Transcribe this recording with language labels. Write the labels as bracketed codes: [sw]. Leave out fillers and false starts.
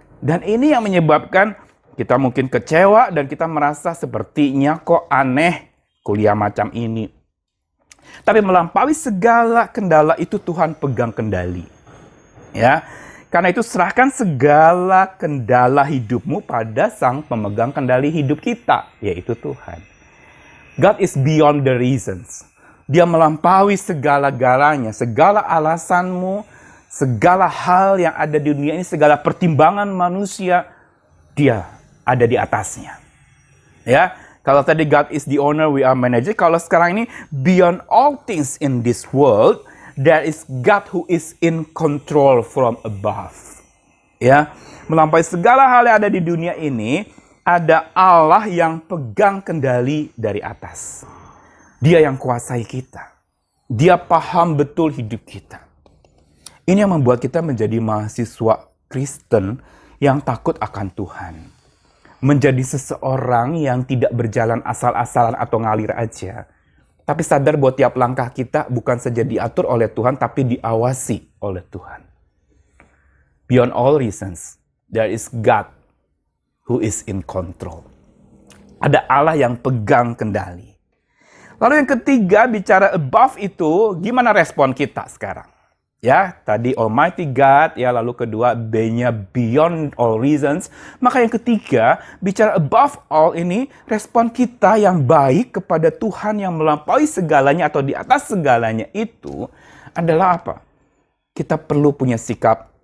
[id] Dan ini yang menyebabkan kita mungkin kecewa dan kita merasa sepertinya kok aneh kuliah macam ini. Tapi melampaui segala kendala itu Tuhan pegang kendali. Ya. Karena itu serahkan segala kendala hidupmu pada Sang pemegang kendali hidup kita, yaitu Tuhan. [en] God is beyond the reasons. [id] Dia melampaui segala-galanya, segala alasanmu, segala hal yang ada di dunia ini, segala pertimbangan manusia, Dia ada di atasnya. Ya, kalau tadi [en] God is the owner, we are manager. [id] Kalau sekarang ini [en] beyond all things in this world, there is God who is in control from above. [id] Ya, melampaui segala hal yang ada di dunia ini, ada Allah yang pegang kendali dari atas. Dia yang kuasai kita. Dia paham betul hidup kita. Ini yang membuat kita menjadi mahasiswa Kristen yang takut akan Tuhan. Menjadi seseorang yang tidak berjalan asal-asalan atau ngalir aja. Tapi sadar bahwa tiap langkah kita bukan saja diatur oleh Tuhan, tapi diawasi oleh Tuhan. [en] Beyond all reasons, there is God who is in control. [id] Ada Allah yang pegang kendali. Lalu yang ketiga, bicara above itu, gimana respon kita sekarang? Ya, tadi Almighty God, ya, lalu kedua B-nya [en] beyond all reasons. [id] Maka yang ketiga, bicara [en] above all [id] ini, respon kita yang baik kepada Tuhan yang melampaui segalanya atau di atas segalanya itu adalah apa? Kita perlu punya sikap